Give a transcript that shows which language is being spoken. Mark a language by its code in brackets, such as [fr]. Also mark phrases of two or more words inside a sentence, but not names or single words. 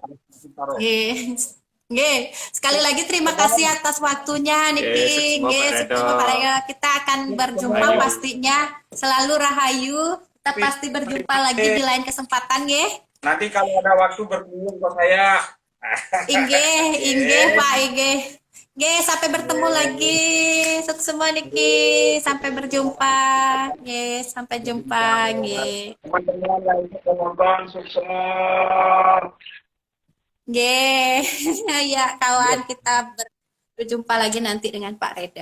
[id] Sekali lagi terima kasih atas waktunya Niki. Pak Rede. Kita akan berjumpa pastinya. Selalu rahayu. Kita pasti berjumpa lagi di lain kesempatan, nggih. Nanti kalau ada waktu berkunjung ke saya. Inggih, Pak, inggih. Nggih, sampai bertemu lagi. Sukses semua Niki. Sampai berjumpa. Nggih, sampai jumpa, nggih. Teman-teman yang menonton sukses. Nggih. Ya, kawan, kita berjumpa lagi nanti dengan Pak Reda.